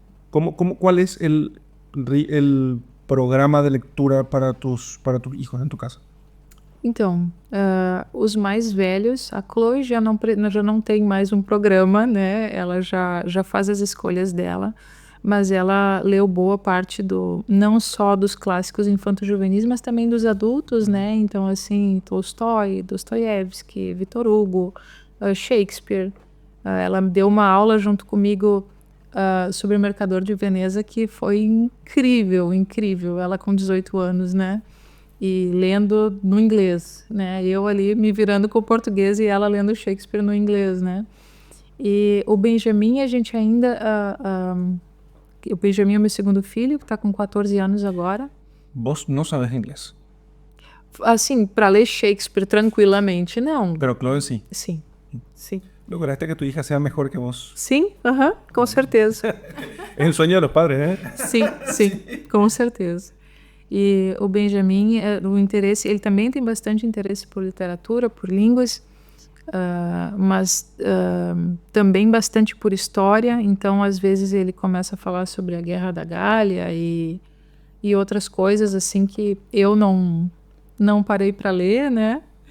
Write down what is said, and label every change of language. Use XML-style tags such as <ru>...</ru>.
<es>¿Cuál es el programa de lectura para tus hijos en tu casa?</es> <pt>Então, os mais velhos, a Chloe já não tem mais um programa, né? Ela já faz as escolhas dela, mas ela leu boa parte não só dos clássicos infanto-juvenis, mas também dos adultos, né? Então, assim, Tolstói, Dostoiévski, Victor Hugo, Shakespeare. Ela deu uma aula junto comigo sobre o Mercador de Veneza, que foi incrível, incrível. Ela com 18 anos, né? E lendo no inglês, né? Eu ali me virando com o português e ela lendo Shakespeare no inglês, né? E o Benjamin, a gente ainda... o Benjamin é meu segundo filho, que está com 14 anos agora.</pt> <es>Vos no sabes inglés.</es> <pt>Assim, para ler Shakespeare tranquilamente, não.</pt> <es>Pero Chloe sí.</es> <pt>Sim, sim.</pt> <es>Lograste que tu hija sea mejor que vos.</es> <pt>Sim, com certeza.</pt> <es>Es el sueño de los padres, ¿eh?</es> <pt>Sim, com certeza. E o Benjamin, o interesse, ele também tem bastante interesse por literatura, por línguas, mas também bastante por história. Então, às vezes, ele começa a falar sobre a Guerra da Gália e outras coisas assim que eu não parei para ler, né?</pt>